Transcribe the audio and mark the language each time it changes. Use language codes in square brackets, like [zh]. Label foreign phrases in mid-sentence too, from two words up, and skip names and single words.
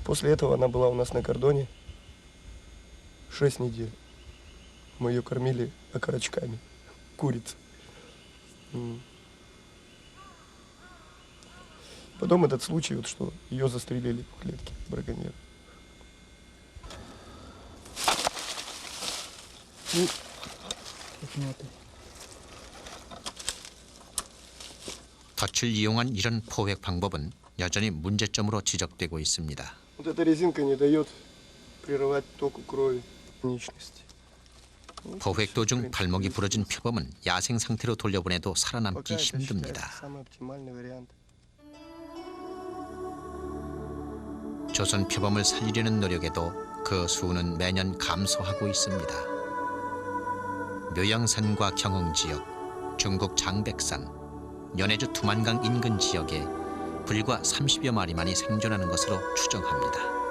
[ru] После этого она была у нас на кордоне 6 недель. Мы ее кормили окорочками, куриц. Потом этот случай, вот, что ее застрелили в клетке браконьер. [ko] 덫을 이용한 이런 포획 방법은 여전히 문제점으로 지적되고 있습니다. [ru] Вот эта резинка не дает прерывать току крови конечности. [ko] 포획 도중 발목이 부러진 표범은 야생 상태로 돌려보내도 살아남기 힘듭니다. [ru] Самый оптимальный вариант. [ko] 조선 표범을 살리려는 노력에도 그 수는 매년 감소하고 있습니다. 묘양산과 경흥 지역, 중국 장백산, 연해주 두만강 인근 지역에 불과 30여 마리만이 생존하는 것으로 추정합니다.